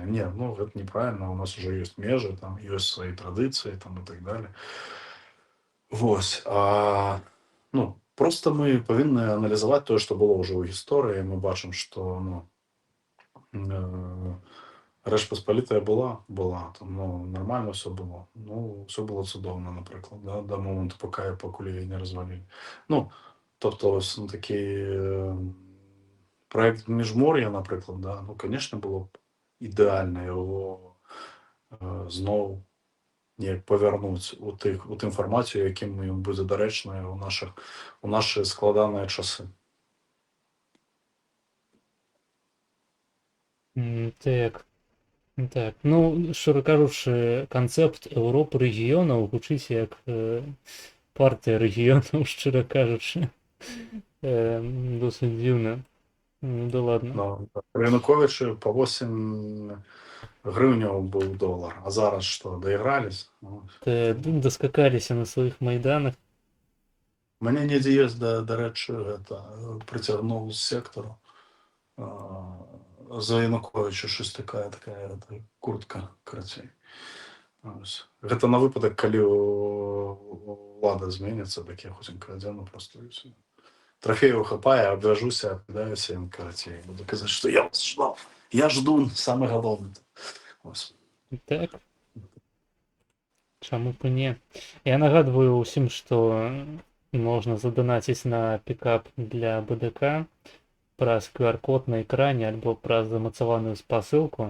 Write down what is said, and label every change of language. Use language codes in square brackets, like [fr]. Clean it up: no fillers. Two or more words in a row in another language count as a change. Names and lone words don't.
[be] Не, ну гэта неправільна, у нас уже ёсць межы, там ёсць свае традыцыі там і так далее. Вось, ну, просто мы павінны аналізаваць тое, што было ўжо ў гісторыі. Мы бачым, што ну, Рэч Паспалітая была, там, ну, [ru] нормально все было. [uk] Ну, все було цудовно, наприклад, да, до моменту, поки її не розвалили. Ну, тобто, ось ну, такий проект Міжмор'я, наприклад, да, ну, звісно, було б ідеально його знову як повернути у ту інформацію, яким він буде доречною у наші складані часи. Так. Так, ну, [be] шчыра кажучы, канцэпт Еўропы рэгіёнаў гучыць як партыя рэгіёнаў, шчыра кажучы. Досыць дзіўна. [ru] Ну да ладно. [uk] Ну, при Януковичі по 8 гривняў быў долар, а зараз што, даігрались? [be] Доскакаліся на сваіх майданах. Мне недзе ёсць, дарэчы, прыцягнуў з сектару. [uk] За Януковича щось такая куртка, карацей. [be] Гэта на выпадак, калі ўлада зменіцца, так я хутенька адзену просто і ўсё. Трофею хапае, абвяжуся, апідаюся ім, карацей. Буду казаць, што [ru] я вас ждал. Я жду, [be] самы галоўны. Так. Чаму б і не? Я нагадваю ўсім, што можна заданаціць на пікап для БДК праз QR-код на экране альбо праз замацаваную спасылку.